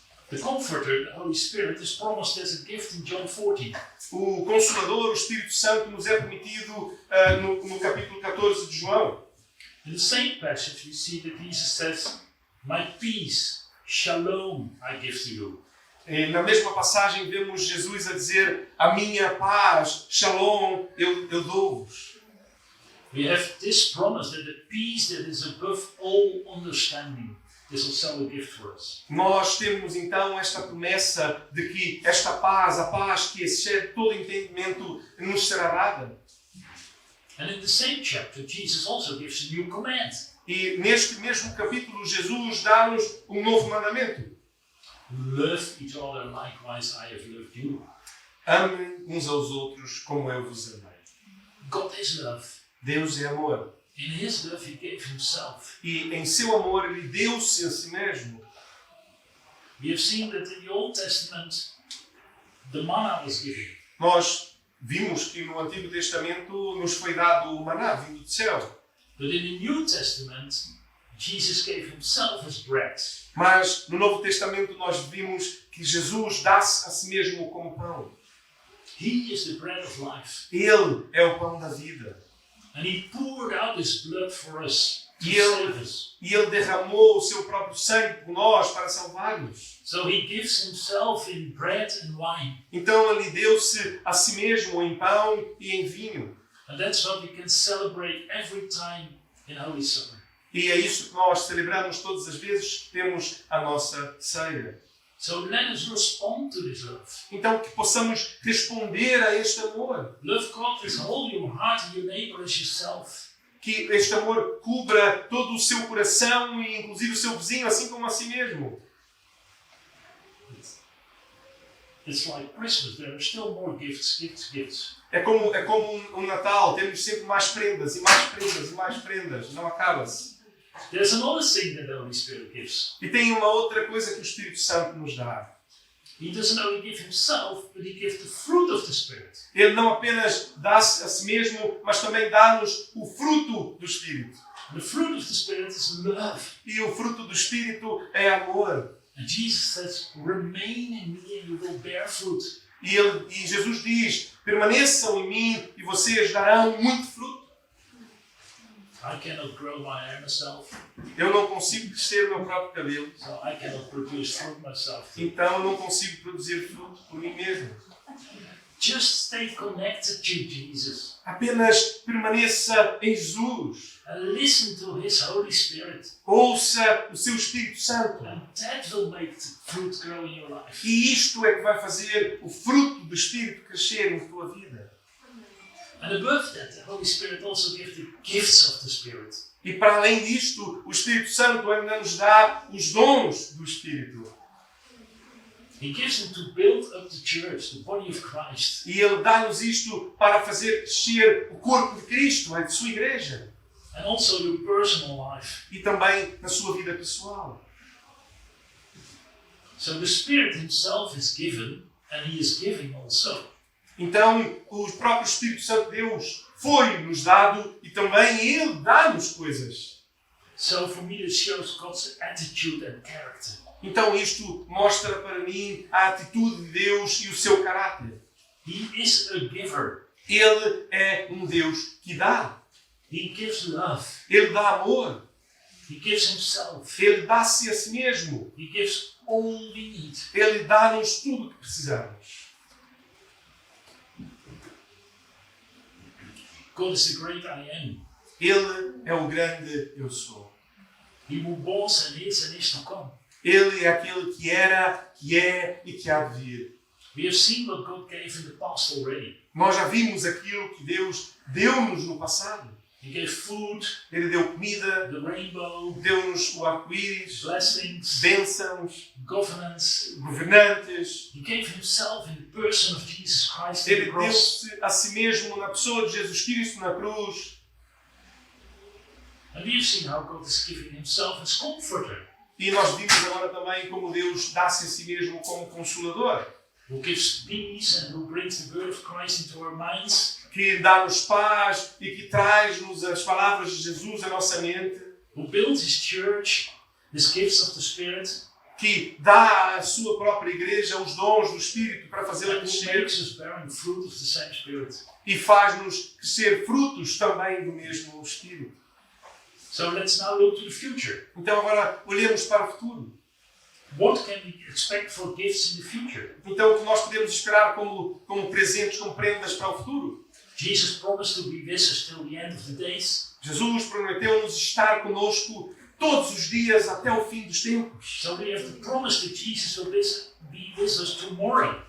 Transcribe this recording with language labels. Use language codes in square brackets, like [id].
[en] The Comforter, the Holy Spirit, is promised as a gift in John 14. [pt] O Consolador, o Espírito Santo, nos é prometido no capítulo 14 de João. [en] In the same passage, we see that Jesus says, "My peace, shalom, I give to you." [pt] E na mesma passagem vemos Jesus a dizer: a minha paz, shalom, eu dou-vos. [en] We have this promise that the peace that is above all understanding is also a gift for us. [pt] Nós temos então esta promessa de que esta paz, a paz que excede todo entendimento, nos será dada. [en] And in the same chapter, Jesus also gives a new command. [pt] E neste mesmo capítulo, Jesus dá-nos um novo mandamento. [en] Love each other likewise I have loved you. [pt] Amem uns aos outros como eu vos amei. [en] God is love. [pt] Deus é amor. [en] In His love He gave Himself. [pt] E em seu amor Ele deu-se a si mesmo. [en] We have seen that in the Old Testament, the manna was given. [pt] Nós vimos que no Antigo Testamento nos foi dado o maná vindo do céu. [en] But in the New Testament, Jesus gave Himself as bread. [pt] Mas no Novo Testamento nós vimos que Jesus dá-se a si mesmo como pão. [en] He is the bread of life. [pt] Ele é o pão da vida. [en] And He poured out His blood for us to [pt] E [en] save us. [pt] Ele derramou o seu próprio sangue por nós para salvar-nos. [en] So He gives Himself in bread and wine. [pt] Então Ele deu-se a si mesmo em pão e em vinho. [en] And that's what we can celebrate every time in Holy Supper. [pt] E é isso que nós celebramos todas as vezes que temos a nossa ceia. [en] So let us respond to this love. [pt] Então que possamos responder a este amor. [en] Love God with all your heart and your neighbor as yourself. [pt] que este amor cubra todo o seu coração e inclusive o seu vizinho, assim como a si mesmo. [en] It's like Christmas. There are still more gifts, gifts. [pt] É como um Natal, temos sempre mais prendas e mais prendas e mais prendas, não acaba-se. [en] There's another thing that the Holy Spirit gives. [pt] E tem uma outra coisa que o Espírito Santo nos dá. [en] He doesn't only give himself, but he gives the fruit of the Spirit. [pt] Ele não apenas dá-se a si mesmo, mas também dá-nos o fruto do Espírito. [en] The fruit of the Spirit is love. [pt] E o fruto do Espírito é amor. [en] And Jesus says, remain in me and you will bear fruit. [pt] E Jesus diz, permaneçam em mim e vocês darão muito fruto. [en] I cannot grow my hair myself, [pt] Eu não consigo crescer o meu próprio cabelo, [en] so I cannot produce fruit myself. [pt] então eu não consigo produzir fruto por mim mesmo. [en] Just stay connected to Jesus [pt] Apenas permaneça em Jesus. [en] and listen to His Holy Spirit. [pt] Ouça o seu Espírito Santo. [en] And that will make the fruit grow in your life. [pt] E isto é que vai fazer o fruto do Espírito crescer em tua vida. [en] And above that, the Holy Spirit also gives the gifts of the Spirit. [pt] E para além disto, o Espírito Santo ainda nos dá os dons do Espírito. [en] He gives them to build up the church, the body of Christ. [pt] E Ele dá-nos isto para fazer crescer o corpo de Cristo, a sua igreja. [en] And also your personal life. [pt] E também na sua vida pessoal. [en] So the Spirit Himself is given, and He is giving also. [pt] Então, o próprio Espírito Santo de Deus foi-nos dado e também Ele dá-nos coisas. [en] So for me, it shows God's attitude and character. [pt] Então isto mostra para mim a atitude de Deus e o seu caráter. [en] He is a giver. [pt] Ele é um Deus que dá. [en] He gives love. [pt] Ele dá amor. [en] He gives Himself. [pt] Ele dá-se a si mesmo. [en] He gives all we need. [pt] Ele dá-nos tudo o que precisamos. [en] God is the great I am. [pt] Ele é o grande eu sou. [en] He who was and is to come. [pt] Ele é aquele que era, que é e que há de vir. [en] We have seen what God gave in the past already. [pt] Nós já vimos aquilo que Deus deu-nos no passado. [en] He gave food, [pt] Ele deu comida, [en] the rainbow, [pt] deu-nos o arco-íris, [en] blessings, [pt] bênçãos, [en] governance. [pt] governantes. [en] He gave Himself in the person of Jesus Christ on [pt] Ele [en] the cross. [pt] deu-se a si mesmo na pessoa de Jesus Cristo na cruz. [en] And we have seen how God is giving Himself as comforter, [pt] E nós vimos agora também como Deus dá-se a si mesmo como Consolador, [en] who gives peace and who brings the word of Christ into our minds, [pt] que dá-nos paz e que traz-nos as palavras de Jesus à nossa mente, [en] who builds His church, His gifts of the Spirit, [pt] que dá à sua própria igreja os dons do Espírito para fazê-la [en] and who [pt] crescer [en] makes us bearing fruit of the same Spirit. [pt] e faz-nos crescer frutos também do mesmo Espírito. [en] So let's now look to the future. [pt] Então agora olhemos para o futuro. [en] What can we expect for gifts in the future? [pt] Então o que nós podemos esperar como presentes, como prendas para o futuro? [en] Jesus promised to be with us till the end of the days. [pt] Jesus prometeu-nos estar conosco todos os dias até o fim dos tempos. [en] So we have the promise that Jesus will be with us tomorrow.